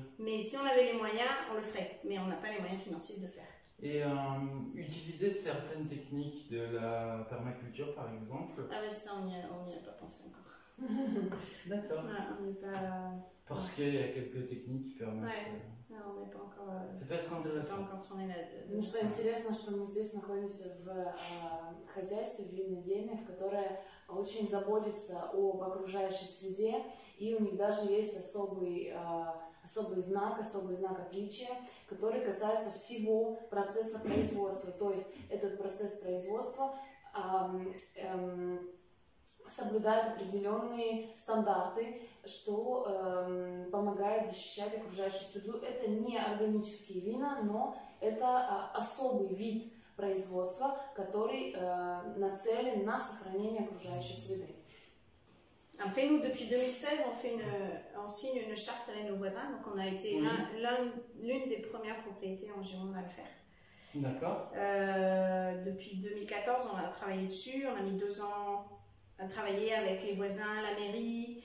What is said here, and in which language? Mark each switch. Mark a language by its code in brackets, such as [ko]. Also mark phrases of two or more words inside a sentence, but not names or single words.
[fr] Mais si on avait les moyens, on le ferait. Mais on n'a pas les moyens financiers de le faire. Et utiliser certaines techniques de la permaculture par exemple. Ah oui, ça on n'y a pas pensé encore. D'accord. On n'est pas... Parce qu'il y a quelques techniques qui permettent... Non, on n'est pas encore... Ça peut être intéressant. Pas encore tourné là. [ru] Ну что интересно, что мы здесь находимся в хозяйстве винодельне, которое очень заботится об окружающей среде, и у них даже есть особый знак отличия, который касается всего процесса производства. То есть этот процесс производства соблюдает определенные стандарты, что помогает защищать окружающую среду. Это не органические вина, но это особый вид производства, который нацелен на сохранение окружающей среды. [fr] Après, nous, depuis 2016, on signe une charte avec nos voisins. Donc, on a été l'une des premières propriétés en Gironde à le faire. D'accord. Depuis 2014, on a travaillé dessus. On a mis 2 ans à travailler avec les voisins, la mairie.